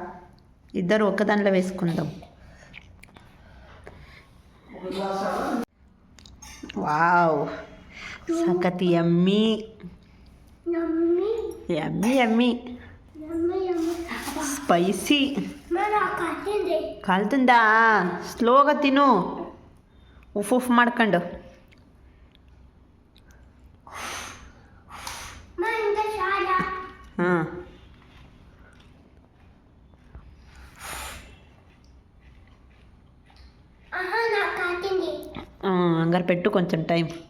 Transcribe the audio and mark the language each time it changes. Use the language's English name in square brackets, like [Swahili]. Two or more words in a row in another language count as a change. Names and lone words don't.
[Telugu] ఇద్దరు ఒక్క దాంట్లో వేసుకుందాం. వావ్ సకతి [English] yummy yummy spicy. [Telugu] కాలుతుందా? స్లోగా తిను, ఉఫ్ ಮಾಡ್ಕೊಂಡು. [Kannada] ಹಾಂ ಹಂಗಾರೆ [Telugu] పెట్టు కొంచెం టైం.